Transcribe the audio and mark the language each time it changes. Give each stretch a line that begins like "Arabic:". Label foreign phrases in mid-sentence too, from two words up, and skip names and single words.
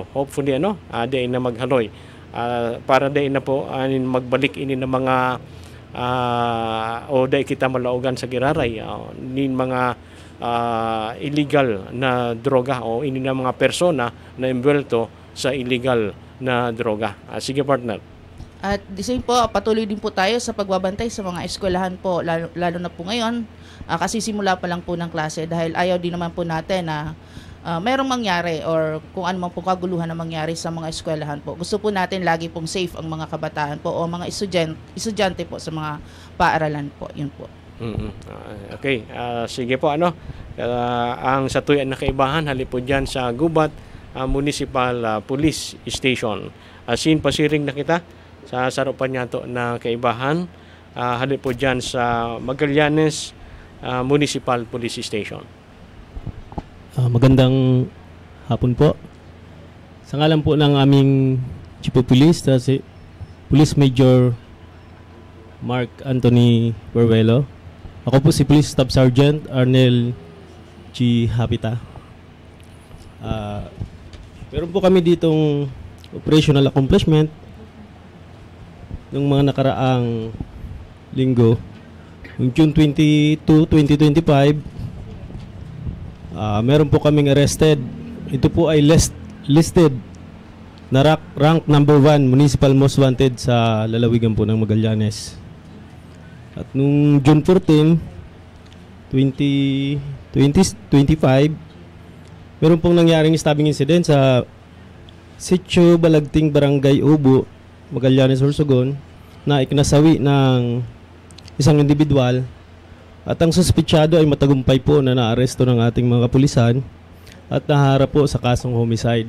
Bikol: Hopefully day na maghaloy para day na po magbalik ini ng mga o day kita malaugan sa giraray nin mga illegal na droga o ini na mga persona na imbwelto sa illegal na droga.
Filipino: Sige partner.
English: At the same
Filipino: po, patuloy din po tayo sa pagbabantay sa mga eskwelahan po, lalo na po ngayon, kasi simula pa lang po ng klase dahil ayaw din naman po natin na merong mangyari or kung ano man po kaguluhan na mangyari sa mga eskwelahan po. Gusto po natin lagi pong safe ang mga kabataan po o mga estudyante po sa mga paaralan po. Yun po. Okay,
Bikol: sige po ang Satuya na kaibahan halipod dyan sa Gubat Municipal Police Station. Sin pasiring na kita sa sarupan niya to na kaibahan halip po dyan sa Magallanes Municipal Police Station.
Filipino: Magandang hapon po. Sa ngalan po ng aming Chief of Police, si Police Major Mark Anthony Berwelo. Ako po si Police Staff Sergeant Arnel G. Hapita. Meron po kami ditong operational accomplishment ng mga nakaraang linggo. Noong June 22, 2025, meron po kaming arrested. Ito po ay listed na rank number 1 municipal most wanted sa lalawigan po ng Magallanes. At noong June 14, 2025, meron pong nangyaring stabbing incident sa Sitio Balagting Barangay Ubo, Magallanes, Sorsogon, na ikinasawi ng isang individual at ang suspitsado ay matagumpay po na naaresto ng ating mga kapulisan at naharap po sa kasong homicide.